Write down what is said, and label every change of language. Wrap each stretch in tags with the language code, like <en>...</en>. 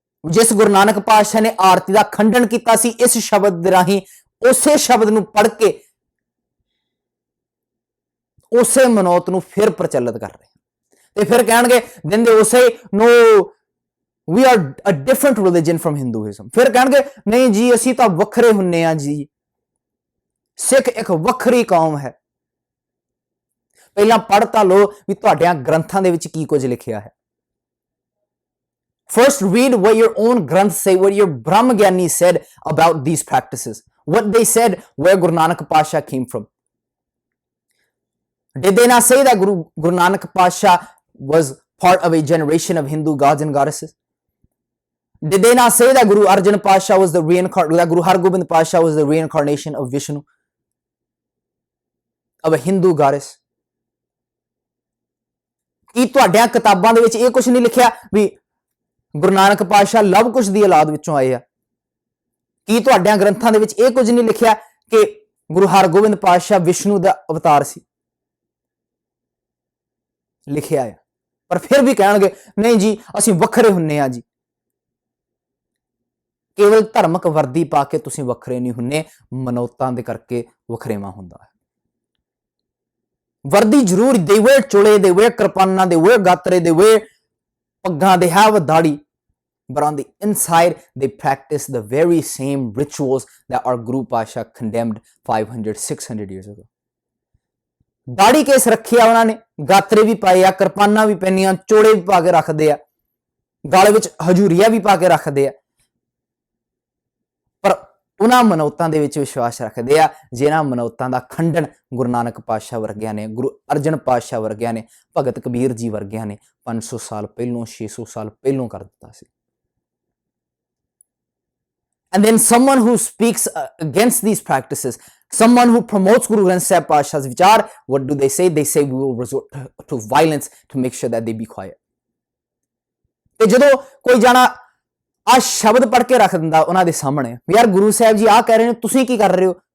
<pa>ਜਿਸ ਗੁਰੂ ਨਾਨਕ ਪਾਤਸ਼ਾਹ ਨੇ ਆਰਤੀ ਦਾ ਖੰਡਨ ਕੀਤਾ ਸੀ, ਇਸ ਸ਼ਬਦ ਦੇ ਰਾਹੀਂ ਉਸੇ ਸ਼ਬਦ ਨੂੰ ਪੜ੍ਹ ਕੇ ਉਸੇ ਮਨੋਤ ਨੂੰ ਫਿਰ ਪ੍ਰਚਲਿਤ ਕਰ ਰਹੇ ਤੇ ਫਿਰ ਕਹਿਣਗੇ</pa> <en>then they will say no we are a different religion from Hinduism।</en> <pa>ਫਿਰ ਕਹਿਣਗੇ ਨਹੀਂ ਜੀ ਅਸੀਂ ਤਾਂ ਵੱਖਰੇ ਹੁੰਨੇ ਆ ਜੀ, ਸਿੱਖ ਇੱਕ ਵੱਖਰੀ ਕੌਮ ਹੈ। ਪਹਿਲਾਂ ਪੜ੍ਹ ਤਾਂ ਲਓ ਵੀ ਤੁਹਾਡਿਆਂ ਗ੍ਰੰਥਾਂ ਦੇ ਵਿੱਚ ਕੀ ਕੁਝ ਲਿਖਿਆ ਹੈ।</pa> <en>First read what your own granths say, what your Brahma Gyani said about these practices, what they said, where Guru Nanak Pasha came from. Did they not say that Guru Nanak Pasha was part of a generation of Hindu gods and goddesses? Did they not say that Guru Arjan Pasha was that Guru Hargobind Pasha was the reincarnation of Vishnu, of a Hindu goddess?</en> <pa>ਕੀ ਤੁਹਾਡੀਆਂ ਕਿਤਾਬਾਂ ਦੇ ਵਿੱਚ ਇਹ ਕੁਝ ਨਹੀਂ ਲਿਖਿਆ ਵੀ ਗੁਰੂ ਨਾਨਕ ਪਾਤਸ਼ਾਹ ਲਵ ਕੁਸ਼ ਦੀ ਔਲਾਦ ਵਿੱਚੋਂ ਆਏ ਆ? ਕੀ ਤੁਹਾਡਿਆਂ ਗ੍ਰੰਥਾਂ ਦੇ ਵਿੱਚ ਇਹ ਕੁਝ ਨਹੀਂ ਲਿਖਿਆ ਕਿ ਗੁਰੂ ਹਰਗੋਬਿੰਦ ਪਾਤਸ਼ਾਹ ਵਿਸ਼ਨੂੰ ਦਾ ਅਵਤਾਰ ਸੀ? ਲਿਖਿਆ ਆ, ਪਰ ਫਿਰ ਵੀ ਕਹਿਣਗੇ ਨਹੀਂ ਜੀ ਅਸੀਂ ਵੱਖਰੇ ਹੁੰਨੇ ਆ ਜੀ। ਕੇਵਲ ਧਰਮਕ ਵਰਦੀ ਪਾ ਕੇ ਤੁਸੀਂ ਵੱਖਰੇ ਨਹੀਂ ਹੁੰਨੇ, ਮਨੌਤਾਂ ਦੇ ਕਰਕੇ ਵਖਰੇਵਾਂ ਹੁੰਦਾ ਹੈ। ਵਰਦੀ ਜ਼ਰੂਰ,</pa> <en>they wear ਚੋਲੇ, they wear ਕਿਰਪਾਨਾਂ, they wear ਗਾਤਰੇ, they wear ਪੱਗਾਂ, they have a dahri, but on the inside they practice the very same rituals that our Guru Pasha condemned 500-600 years ago.</en> <pa>ਦਾੜੀ ਕੇਸ ਰੱਖਿਆ ਉਹਨਾਂ ਨੇ, ਗਾਤਰੇ ਵੀ ਪਾਏ ਆ, ਕਿਰਪਾਨਾਂ ਵੀ ਪੈਣੀਆਂ, ਚੋੜੇ ਵੀ ਪਾ ਕੇ ਰੱਖਦੇ ਆ, ਗਲ ਵਿੱਚ ਹਜੂਰੀਆ ਵੀ ਪਾ ਕੇ ਰੱਖਦੇ ਆ, ਪਰ ਉਹਨਾਂ ਮਨੌਤਾਂ ਦੇ ਵਿੱਚ ਵਿਸ਼ਵਾਸ ਰੱਖਦੇ ਆ ਜਿਨ੍ਹਾਂ ਮਨੌਤਾਂ ਦਾ ਖੰਡਨ ਗੁਰੂ ਨਾਨਕ ਪਾਤਸ਼ਾਹ ਵਰਗਿਆਂ ਨੇ, ਗੁਰੂ ਅਰਜਨ ਪਾਤਸ਼ਾਹ ਵਰਗਿਆਂ ਨੇ, ਭਗਤ ਕਬੀਰ ਜੀ ਵਰਗਿਆਂ ਨੇ 500 ਸਾਲ ਪਹਿਲੋਂ, 600 ਸਾਲ ਪਹਿਲੋਂ ਕਰ ਦਿੱਤਾ ਸੀ।</pa> <en>And then someone who speaks against these practices, someone who promotes Guru Granth Sahib Pasha's vichar, what do they say? They say we will resort to violence to make sure that they be quiet.</en> <pa>ਤੇ ਜਦੋਂ ਕੋਈ ਜਾਣਾ ਆ ਸ਼ਬਦ ਪੜ੍ਹ ਕੇ ਰੱਖ ਦਿੰਦਾ ਉਹਨਾਂ ਦੇ ਸਾਹਮਣੇ, ਯਾਰ ਗੁਰੂ ਸਾਹਿਬ ਜੀ ਆਹ ਕਹਿ ਰਹੇ ਨੇ, ਤੁਸੀਂ ਕੀ ਕਰ ਰਹੇ ਹੋ?</pa>